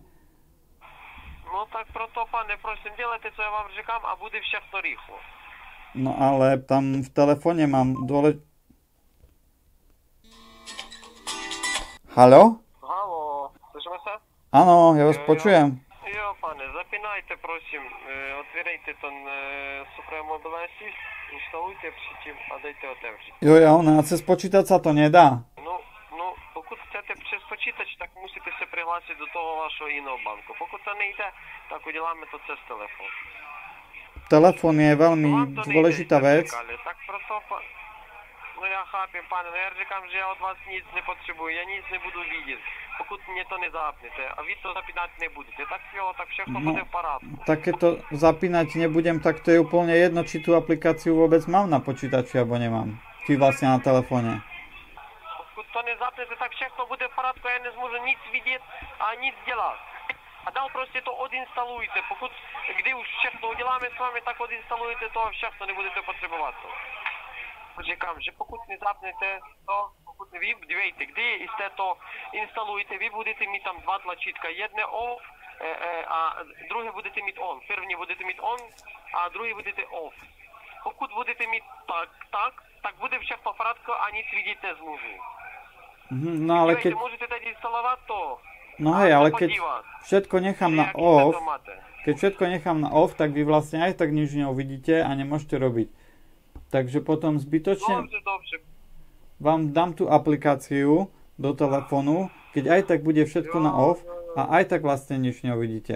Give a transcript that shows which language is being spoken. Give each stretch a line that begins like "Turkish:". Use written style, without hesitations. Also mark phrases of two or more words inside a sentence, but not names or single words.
Czech: No tak proto, pane, prosím, delajte, co ja vám říkám a bude všechno rýchlo.
Slovak: No ale tam v telefóne mám Haló? Haló, slyšíme sa? Áno, ja vás počujem.
Czech: Jo, pane, zapínajte, prosím, otvírejte ten Supremo Devices, instalujte předtím a dejte otevřít.
Slovak: Jo, a cez počítač sa to nedá?
Czech: No, pokud chcete přes počítač, tak musíte se prihlásit do toho vašeho iného banku. Pokud to nejde, tak uděláme to cez telefon.
Slovak: Telefón je veľmi dôležitá vec.
Czech: Tak proto, no ja chápem, pane, no ja říkám, že ja od vás nic nepotřebuji, ja nic nebudu vidieť, pokud mne to nezapnete a vy to zapínať nebudete, tak jo, tak všechno bude v parádku.
Slovak: Tak keď to zapínať nebudem, tak to je úplne jedno, či tú aplikáciu vôbec mám na počítači, alebo nemám. Či vlastne na telefóne.
Czech: Pokud to nezapnete, tak všechno bude v parádku, ja nezmôžem nic vidieť a nic delať. A dál prostě to odinstalujte. Pokud, kdy už všechno uděláme s vámi, tak odinstalujte to a všechno nebudete potřebovat to. Říkám, že pokud nezapnete to, pokud vy, dívejte, kdy jste to instalujete, vy budete mít tam dva tlačítka, jedné off a druhé budete mít on. První budete mít on a druhý budete off. Pokud budete mít tak bude všechno frátko a nic vidět nezmůžu.
Slovak: No ale keď...
Czech: Môžete teď instalovať to.
Slovak: No hej, ale keď všetko nechám na off, tak vy vlastne aj tak nič neuvidíte a nemôžete robiť. Takže potom zbytočne vám dám tú aplikáciu do telefónu, keď aj tak bude všetko na off a aj tak vlastne nič neuvidíte.